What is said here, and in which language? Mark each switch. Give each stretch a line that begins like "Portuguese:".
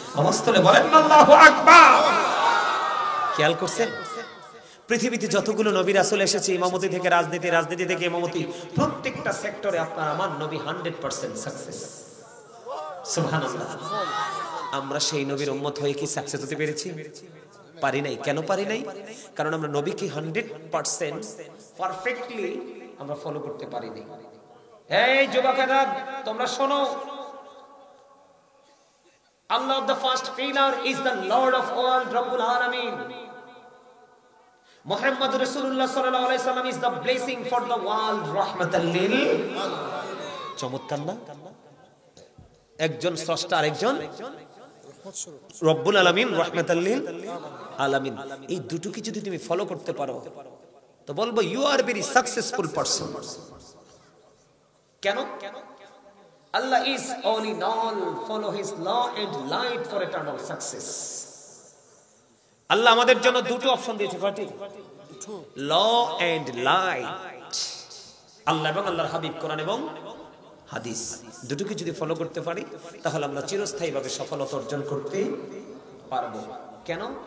Bangla: আওয়াজ তুলে বলেন আল্লাহু আকবার। খেয়াল করছেন পৃথিবীতে যতগুলো নবী রাসূল এসেছে, ইমামতি থেকে রাজনীতি, রাজনীতি থেকে ইমামতি, প্রত্যেকটা সেক্টরে আপনার আমার নবী 100% সাকসেস। সুবহানাল্লাহ। আমরা সেই নবীর উম্মত হয়ে কি সাকসেস হতে পেরেছি? পারি নাই। কেন পারি নাই? কারণ আমরা নবীকে 100% পারফেক্টলি আমরা ফলো করতে পারি নাই। এই যুবকেরা তোমরা শোনো,
English: Allah the first pillar is the Lord of all, Rabbul Alamin. Muhammad Rasulullah sallallahu alaihi wasallam is the blessing for the world, rahmatan lil alamin.
Bangla: চমৎকার না? একজন স্রষ্টা আর একজন রব্বুল আলামিন, রাহমাতাল লিল আলামিন। এই দুটোকে যদি তুমি ফলো করতে পারো তো বলবো
English: You are very successful person.
Bangla: কেন?
English: Allah is all in all, follow his law and light for eternal success.
Bangla: আল্লাহ আমাদের জন্য দুটো অপশন দিয়েছে, কয়টি? ল এন্ড লাইট। আল্লাহ এবং আল্লাহর হাবিব, কোরআন এবং হাদিস, দুটোকে যদি ফলো করতে পারি তাহলে আমরা চিরস্থায়ীভাবে সফলতা অর্জন করতে পারবো। কেন?